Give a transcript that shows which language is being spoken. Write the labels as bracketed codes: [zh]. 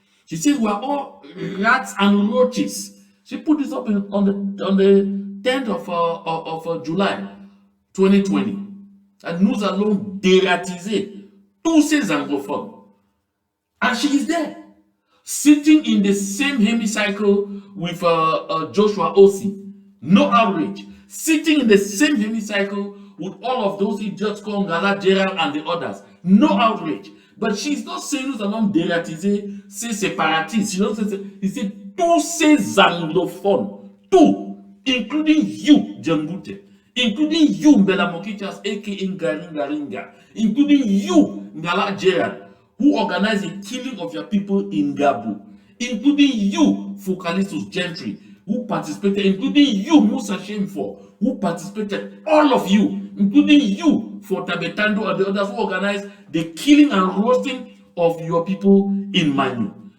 [en] She says, we are all rats and roaches. She put this up on the 10th of July 2020. [fr] And nous allons dératiser tous ces anglophones. [en] And she is there, sitting in the same hemicycle with Joshua Ossi. No outrage. Sitting in the same hemicycle with all of those idiots called Ngala, Gerald, and the others. No outrage. But she's not saying [fr] nous allons dératiser ces séparatistes. [en] She doesn't say, he said [fr] tous ces anglophones. [en] Tout, including you, Djambute, including you, Mbela Mokichas, aka Ngaringa, including you, Ngala Gerald, who organized the killing of your people in Gabu, including you, Focalistus Gentry, who participated, including you, Musa Shameful, who participated, all of you, including you, for Tabetando and the others who organized the killing and roasting of your people in Manu.